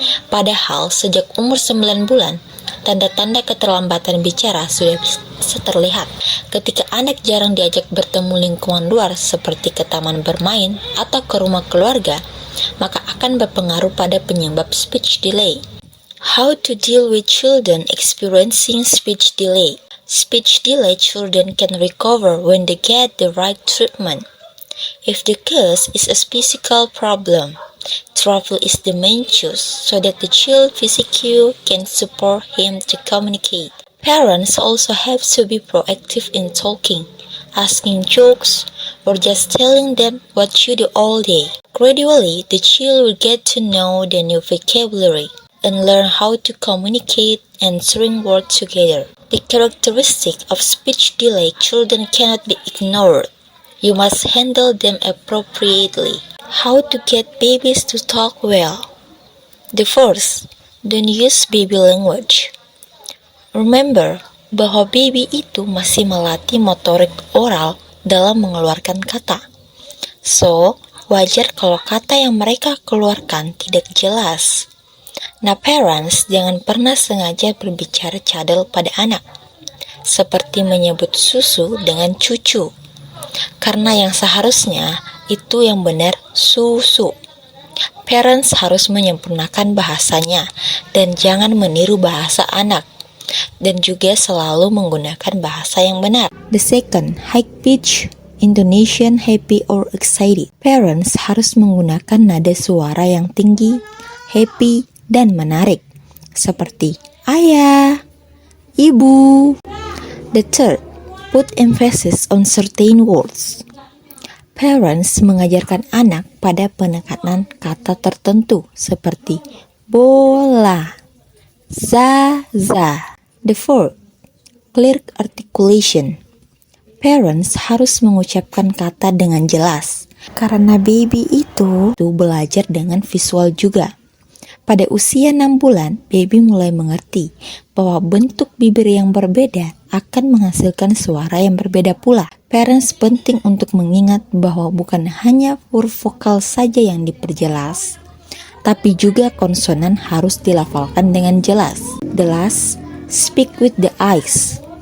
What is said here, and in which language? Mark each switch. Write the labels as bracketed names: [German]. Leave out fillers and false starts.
[Indonesian] Padahal sejak umur 9 bulan, tanda-tanda keterlambatan bicara sudah bisa terlihat. Ketika anak jarang diajak bertemu lingkungan luar seperti ke taman bermain atau ke rumah keluarga, maka akan berpengaruh pada penyebab speech delay. [English] How to deal with children experiencing speech delay. Speech delay children can recover when they get the right treatment. If the cause is a physical problem, travel is the main choice so that the child physically can support him to communicate. Parents also have to be proactive in talking, asking jokes, or just telling them what you do all day. Gradually, the child will get to know the new vocabulary and learn how to communicate and string words together. The characteristic of speech delay children cannot be ignored. You must handle them appropriately. How to get babies to talk well. The first, don't use baby language. [Indonesian] Remember bahwa baby itu masih melatih motorik oral dalam mengeluarkan kata. So, wajar kalau kata yang mereka keluarkan tidak jelas. Nah, parents jangan pernah sengaja berbicara cadel pada anak, seperti menyebut susu dengan cucu, karena yang seharusnya itu yang benar susu. Parents harus menyempurnakan bahasanya dan jangan meniru bahasa anak, dan juga selalu menggunakan bahasa yang benar. [English] The second, high pitch, Indonesian, happy or excited. [Indonesian] Parents harus menggunakan nada suara yang tinggi, happy, dan menarik, seperti ayah, ibu. [English] The third, put emphasis on certain words. [Indonesian] Parents mengajarkan anak pada penekanan kata tertentu seperti bola, zaza. [English] The fourth, clear articulation. [Indonesian] Parents harus mengucapkan kata dengan jelas, karena baby itu belajar dengan visual juga. Pada usia 6 bulan, baby mulai mengerti bahwa bentuk bibir yang berbeda akan menghasilkan suara yang berbeda pula. Parents penting untuk mengingat bahwa bukan hanya huruf vokal saja yang diperjelas, tapi juga konsonan harus dilafalkan dengan jelas. [English] The last, speak with the eyes.